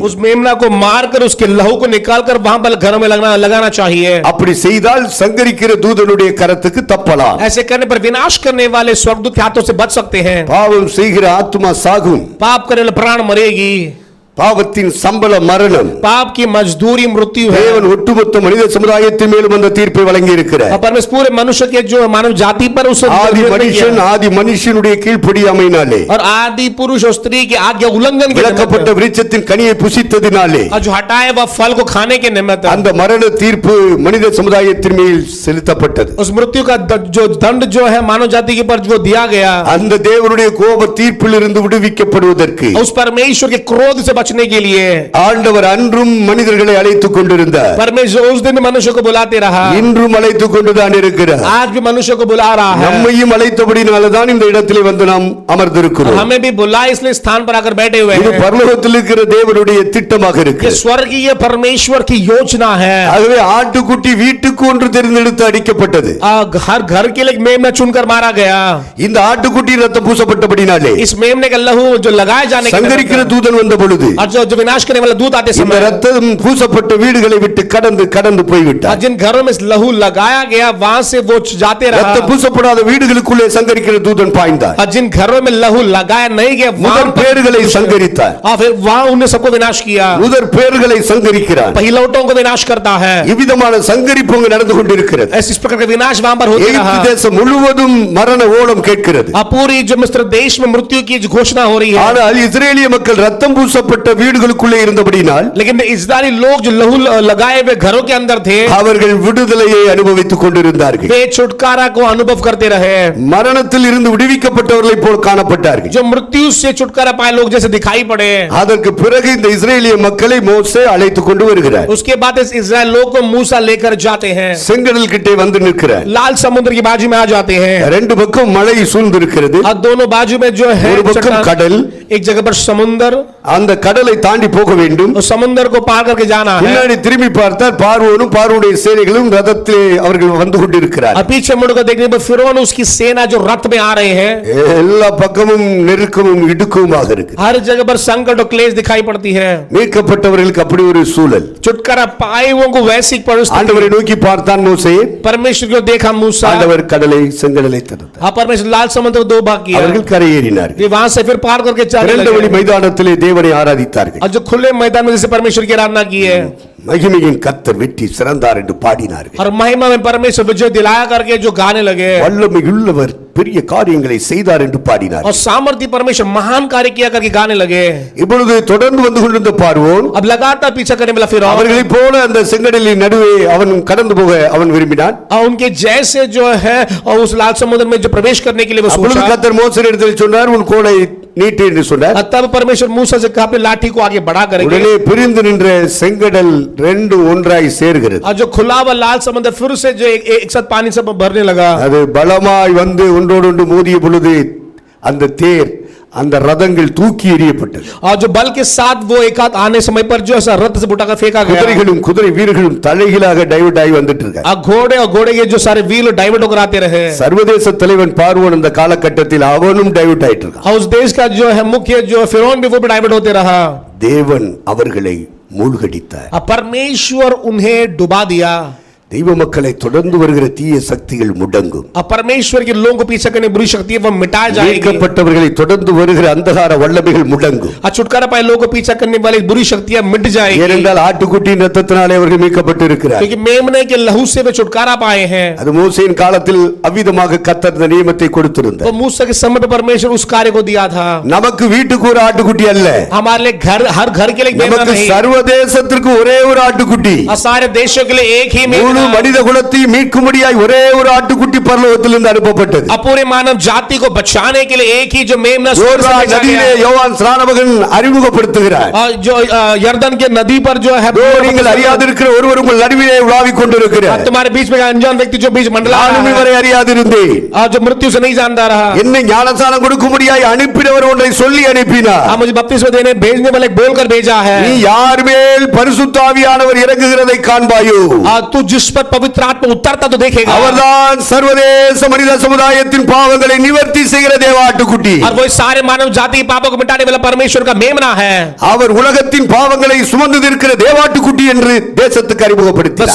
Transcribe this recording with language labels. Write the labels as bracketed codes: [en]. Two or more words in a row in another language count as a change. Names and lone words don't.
[hi] उस मेमना को मारकर उसके लहू को निकालकर वहां पर घरों में लगाना चाहिए। [ta] அப்படி செய்தால் சங்கரிக்கிற தூதனுடைய கரத்துக்கு தப்பலாம். [hi] ऐसे करने पर विनाश करने वाले स्वर्गदूत के हाथों से बच सकते हैं। [ta] பாவம் செய்கிற ஆத்மா சாகும். [hi] पाप करने वाला प्राण मरेगी। [ta] பாவத்தின் சம்பள மரணம். [hi] पाप की मजदूरी मृत्यु है। [ta] தேவன் ஒட்டுமொத்த மனித சமுதாயத்தின் மேலும் அந்த தீர்ப்பை வழங்கி இருக்கிறார். [hi] और परमेश्वर पूरे मनुष्य के जो मानव जाति पर उस [ta] ஆதி மனுஷனுடைய கீழ்ப்படியாமையினாலே [hi] और आदि पुरुष और स्त्री की आज्ञा उल्लंघन के [ta] விலக்கப்பட்ட விருட்சத்தின் கனியை புசித்ததினாலே [hi] और जो हटाए वह फल को खाने के निमित्त [ta] அந்த மரண தீர்ப்பு மனித சமுதாயத்தின் மேல் செலுத்தப்பட்டது. [hi] उस मृत्यु का जो दंड जो है मानव जाति के ऊपर जो दिया गया, [ta] அந்த தேவனுடைய கோப தீர்ப்பில் இருந்து விடுவிக்கப்படுவதற்கு [hi] उस परमेश्वर के क्रोध से बचने के लिए [ta] ஆண்டவர் அன்றும் மனிதர்களை அழைத்துக் கொண்டிருந்தார். [hi] परमेश्वर उस दिन मनुष्य को बुलाते रहा, [ta] இன்றும் அழைத்துக் கொண்டுதான் இருக்கிறார். [hi] आज भी मनुष्य को बुला रहा है। [ta] நம்மையும் அழைத்தபடினால்தான் இந்த இடத்திலே வந்து நாம் அமர்ந்திருக்கிறோம். [hi] हमें भी बुलाए इसलिए स्थान पर आकर बैठे हुए [ta] இது [hi] हैं। [ta] பரலோகத்தில் இருக்கிற தேவனுடைய திட்டமாக [hi] ये [ta] இருக்கு. [hi] स्वर्गीय परमेश्वर की योजना है। [ta] ஆகவே ஆட்டுக்குட்டி வீட்டுக்கு ஒன்று தேர்ந்தெடுத்து அடிக்கப்பட்டது. [hi] हर घर के लिए मेमना चुनकर मारा गया। [ta] இந்த ஆட்டுக்குட்டி ரத்தம் பூசப்பட்டபடினாலே [hi] इस मेमने का लहू जो लगाए जाने के [ta] சங்கரிக்கிற தூதன் வந்த பொழுது [hi] और जो विनाश करने वाला दूत आते [ta] இந்த [hi] समय [ta] ரத்தம் பூசப்பட்ட வீடுகளை விட்டு கடந்து போய்விட்டார். [hi] जिन घरों में लहू लगाया गया वहां से वो जाते रहा। [ta] ரத்தம் பூசப்படாத வீடுகளுக்குள்ளே சங்கரிக்கிற தூதன் பாய்ந்தார். [hi] और जिन घरों में लहू लगाया नहीं गया [ta] முதற் பேர்களை சங்கரித்தார். [hi] और फिर वहां उन्हें सबको विनाश किया। [ta] முதற் பேர்களை சங்கரிக்கிறார். [hi] पहिलौठों को विनाश करता है। [ta] இவ்விதமான சங்கரிப்பு அங்கு நடந்து கொண்டிருக்கிறது. [hi] इस प्रकार का विनाश वहां पर होता रहा। [ta] எகிப்து தேசம் முழுவதும் மரண ஓலம் கேட்கிறது. [hi] पूरी जो मिस्र देश में मृत्यु की घोषणा हो रही है। [ta] ஆனால் இஸ்ரேலிய மக்கள் ரத்தம் பூசப்பட்ட வீடுகளுக்குள்ளே இருந்தபடினால் [hi] लेकिन इस्राएली लोग जो लहू लगाए हुए घरों के अंदर थे, [ta] அவர்கள் விடுதலையை அனுபவித்துக் கொண்டிருந்தார்கள். [hi] वे छुटकारा को अनुभव करते रहे। [ta] மரணத்தில் இருந்து விடுவிக்கப்பட்டவர்களைப் போல் காணப்பட்டார்கள். [hi] जो मृत्यु से छुटकारा पाए लोग जैसे दिखाई पड़े। [ta] அதற்கு பிறகு இந்த இஸ்ரேலிய மக்களை மோசே அழைத்துக் கொண்டு வருகிறார். [hi] उसके बाद इस इस्राएल लोग को मूसा लेकर जाते हैं। [ta] செங்கடல் கிட்டே வந்து நிற்கிறார். [hi] लाल समुद्र की बाजू में आ जाते हैं। [ta] ரெண்டு பக்கம் மலை சூழ்ந்திருக்கிறது. [hi] और दोनों बाजू में जो है [ta] ஒரு பக்கம் கடல், [hi] एक जगह पर समुद्र, [ta] அந்த கடலை தாண்டி போக வேண்டும். [hi] उस समुद्र को पार करके जाना है. [ta] பின்னாடி திரும்பி பார்த்தால் பார்வோனும் பார்வோனுடைய சேனைகளும் ரதத்திலே அவர்கள் வந்து கொண்டிருக்கிறார். [hi] और पीछे मुड़कर देखने पर फिरौन उसकी सेना जो रथ में आ रहे हैं. [ta] எல்லா பக்கமும் நெருக்கமும் இடுக்கமுமாக இருக்கு. [hi] हर जगह पर संकट और क्लेश दिखाई पड़ती है. [ta] மீட்கப்பட்டவர்களுக்கு அப்படி ஒரு சூழல். [hi] छुटकारा पाए हुओं को वैसी परिस्थिति. [ta] ஆண்டவரை நோக்கி பார்த்தான் மோசே. [hi] परमेश्वर को देखा मूसा. [ta] ஆண்டவர் கடலை செங்கடலை தடுத்தார். [hi] हाँ, परमेश्वर लाल समुद्र को दो भाग किया. [ta] அவர்கள் கரையேறினார்கள். [hi] वे वहां से फिर पार करके चले [ta] திறந்த வெளி [hi] गए. [ta] மைதானத்திலே தேவனை ஆராதித்தார்கள். [hi] और जो खुले मैदान में जैसे परमेश्वर की आराधना की है. [ta] மகிமையின் கர்த்தர் வெற்றி சிறந்தார் என்று பாடினார்கள். [hi] और महिमा में परमेश्वर विजय दिलाया करके जो गाने लगे. [ta] வல்லமையுள்ளவர் பெரிய காரியங்களை செய்தார் என்று பாடினார். [hi] और सामर्थ्य परमेश्वर महान कार्य किया करके गाने लगे. [ta] இப்பொழுது தொடர்ந்து வந்து கொண்டிருந்த பார்வோன் [hi] अब लगातार पीछा करने वाला फिरौन. [ta] அவர்களைப் போல அந்த செங்கடலின் நடுவே அவன் கடந்து போக அவன் விரும்பினான். [hi] और उनके जैसे जो है और उस लाल समुद्र में जो प्रवेश करने के लिए वो [ta] அப்பொழுது [hi] सोचा. [ta] கர்த்தர் மோசேயிடத்தில் சொன்னார், உன் கோலை நீட்டு என்று சொன்னார். [hi] तब परमेश्वर मूसा से कहा अपनी लाठी को आगे बढ़ा करेंगे. [ta] உடனே பிரிந்து நின்ற செங்கடல் ரெண்டு ஒன்றாய் சேர்கிறது. [hi] और जो खुला हुआ लाल समुद्र फिर से जो एक साथ पानी से भरने लगा. [ta] அது பலமாய் வந்து ஒன்றோடொன்று மோதிய பொழுது அந்த தேர் அந்த ரதங்கள் தூக்கி எறியப்பட்டது. [hi] और जो बल के साथ वो एक हाथ आने समय पर जो ऐसा रथ से उठाकर फेंका गया. [ta] குதிரைகளும் குதிரை வீரர்களும் தலைகீழாக டைவர்ட் ஆகி வந்துட்டு இருக்காங்க. [hi] घोड़े और घोड़े के जो सारे [en] wheel divert [hi] होकर आते रहे. [ta] சர்வதேச தலைவன் பார்வோன் அந்த காலகட்டத்தில் அவனும் டைவர்ட் ஆயிட்டு இருக்கான். [hi] और उस देश का जो है मुख्य जो फिरौन भी वो भी डाइवर्ट होते रहा. [ta] தேவன் அவர்களை மூழ்கடித்தார். [hi] परमेश्वर उन्हें डुबा दिया. [ta] தெய்வ மக்களை தொடர்ந்து வருகிற தீய சக்திகள் முடங்கும். [hi] परमेश्वर के लोगों को पीछे करने बुरी शक्ति वो मिटाई जाएगी. [ta] மீட்கப்பட்டவர்களை தொடர்ந்து வருகிற அந்தகார வல்லமைகள் முடங்கும். [hi] छुटकारा पाए लोगों को पीछा करने वाली बुरी शक्तियां मिट जाएगी. [ta] ஏனென்றால் ஆட்டுக்குட்டியின் ரத்தத்தினாலே அவர்கள் மீட்கப்பட்டு இருக்கிறார். [hi] क्योंकि मेमने के लहू से वे छुटकारा पाए हैं. [ta] அது மோசேயின் காலத்தில் அவ்விதமாக கர்த்தர் இந்த நியமத்தை கொடுத்திருந்தார். [hi] तो मूसा के समय पे परमेश्वर उस कार्य को दिया था. [ta] நமக்கு வீட்டுக்கு ஒரு ஆட்டுக்குட்டி அல்ல, [hi] हमारे लिए घर हर घर के लिए मेमना [ta] நமக்கு [hi] नहीं. [ta] சர்வதேசத்திற்கு ஒரே ஒரு ஆட்டுக்குட்டி. [hi] और सारे देशों के लिए एक ही [ta] முழு [hi] मेमना. [ta] மனித குலத்தை மீட்கும்படியாய் ஒரே ஒரு ஆட்டுக்குட்டி பரலோகத்திலிருந்து அனுப்பப்பட்டது. [hi] पूरे मानव जाति को बचाने के लिए एक ही जो मेमना स्वर्ग से भेजा [ta] நதியிலே [hi] गया. [ta] யோவான் ஸ்நானகன் அறிமுகப்படுத்துகிறார். [hi] और जो यर्दन के नदी पर जो है [ta] நீங்கள் அறியாதிருக்கிற ஒருவர் உங்கள் நடுவிலே உலாவிக் கொண்டிருக்கிறார். [hi] तुम्हारे बीच में अनजान व्यक्ति जो बीच मंडला [ta] நானும் இவரை அறியாதிருந்தேன். [hi] और जो मृत्यु से नहीं जानता रहा. [ta] என்னை ஞானஸ்நானம் கொடுக்கும்படியாய் அனுப்பினவர் ஒன்றை சொல்லி அனுப்பினார். [hi] मुझे बपतिस्मा देने भेजने वाले बोलकर भेजा है. [ta] நீ யார் மேல் பரிசுத்த ஆவியானவர் இறங்குகிறதை காண்பாயோ, [hi] तू जिस पर पवित्र आत्मा उतरता तो देखेगा. [ta] அவர்தான் சர்வதேச மனித சமுதாயத்தின் பாவங்களை நிவர்த்தி செய்கிற தேவாட்டுக்குட்டி. [hi] और वो सारे मानव जाति के पापों को मिटाने वाला परमेश्वर का मेमना है. [ta] அவர் உலகத்தின் பாவங்களை சுமந்து இருக்கிற தேவாட்டுக்குட்டி என்று தேசத்துக்கு [hi] वो [ta] அறிமுகப்படுத்தினார்.